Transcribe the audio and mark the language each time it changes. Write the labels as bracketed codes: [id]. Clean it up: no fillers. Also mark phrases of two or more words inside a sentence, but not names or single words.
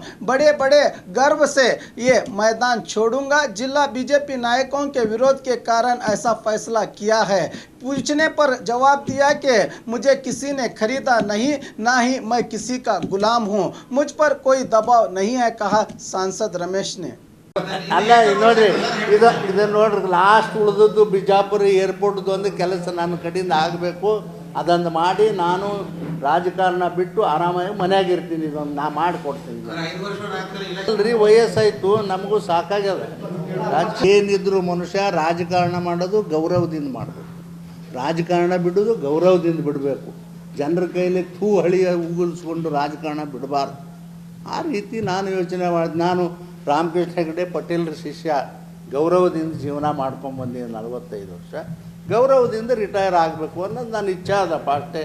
[hi] बड़े बड़े गर्व से ये मैदान छोड़ूंगा। जिला बीजेपी नायकों के विरोध के कारण ऐसा फैसला किया है। पूछने पर जवाब दिया कि मुझे किसी ने खरीदा नहीं, ना ही मैं किसी का गुलाम हूं, मुझ पर कोई दबाव नहीं है, कहा सांसद रमेश ने। [kn] ಅಲ್ಲ ನೋಡ್ರಿ ಇದು ನೋಡ್ರಿ ಲಾಸ್ಟ್ ಉಳಿದದ್ದು ಬಿಜಾಪುರ ಏರ್ಪೋರ್ಟ್ದು ಒಂದು ಕೆಲಸ ನನ್ನ ಕಡೆಯಿಂದ ಆಗಬೇಕು. ಅದೊಂದು ಮಾಡಿ ನಾನು ರಾಜಕಾರಣ ಬಿಟ್ಟು ಆರಾಮಾಗಿ ಮನೆಯಾಗ ಇರ್ತೀನಿ. ಇದೊಂದು ನಾ ಮಾಡಿಕೊಡ್ತೀನಿ. ಅಲ್ರಿ ವಯಸ್ಸಾಯಿತು, ನಮಗೂ ಸಾಕಾಗ್ಯದ. ಏನಿದ್ರು ಮನುಷ್ಯ ರಾಜಕಾರಣ ಮಾಡೋದು ಗೌರವದಿಂದ ಮಾಡಬೇಕು, ರಾಜಕಾರಣ ಬಿಡೋದು ಗೌರವದಿಂದ ಬಿಡಬೇಕು. ಜನರ ಕೈಲಿ ಹಳಿಯ ಉಗುಲ್ಸ್ಕೊಂಡು ರಾಜಕಾರಣ ಬಿಡಬಾರ್ದು. ಆ ರೀತಿ ನಾನು ಯೋಚನೆ ಮಾಡಿದೆ. ನಾನು ರಾಮಕೃಷ್ಣ ಹೆಗಡೆ ಪಟೇಲ್ರ ಶಿಷ್ಯ, ಗೌರವದಿಂದ ಜೀವನ ಮಾಡ್ಕೊಂಡು ಬಂದಿದ್ದೆ 45 ವರ್ಷ. गौरवದಿಂದ रिटायर ಆಗಬೇಕು ಅನ್ನೋದು ನನ್ನ इच्छा ಅದಪ್ಪ ಅಷ್ಟೇ।